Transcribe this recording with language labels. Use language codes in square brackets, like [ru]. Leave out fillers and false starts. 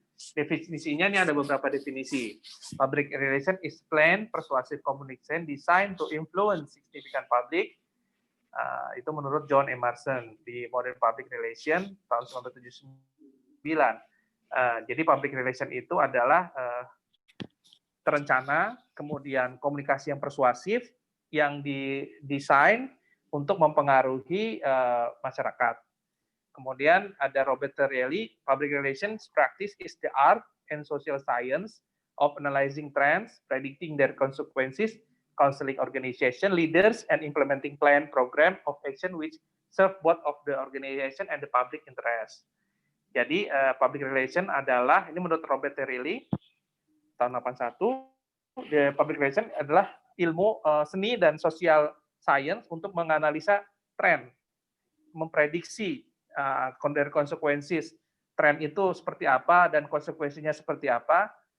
[id] Definisinya ini ada beberapa definisi. [en] Public relation is planned persuasive communication designed to influence significant public. [id] Itu menurut John Emerson di Modern Public Relation tahun 1979. Jadi public relation itu adalah terencana, kemudian komunikasi yang persuasif yang didesain untuk mempengaruhi masyarakat. Kemudian ada [en] Robert Terrelli, public relations practice is the art and social science of analyzing trends, predicting their consequences, counseling organization, leaders, and implementing plan program of action which serve both of the organization and the public interest. [id] Jadi public relation adalah, ini menurut Robert Terrelli, tahun 81, the public relation adalah ilmu seni dan social science untuk menganalisa tren, memprediksi dari konsekuensi tren itu seperti apa dan konsekuensinya seperti apa.